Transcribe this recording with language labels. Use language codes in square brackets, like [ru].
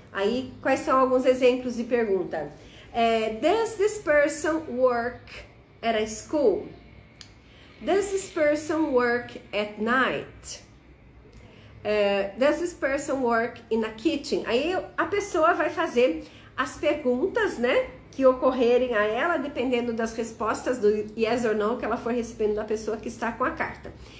[pt] Aí quais são alguns exemplos de pergunta? [en] Does this person work at a school? Does this person work at night? Does this person work in a kitchen? [pt] Aí a pessoa vai fazer as perguntas, né, que ocorrerem a ela, dependendo das respostas do [en] yes or no [pt] que ela for recebendo da pessoa que está com a carta.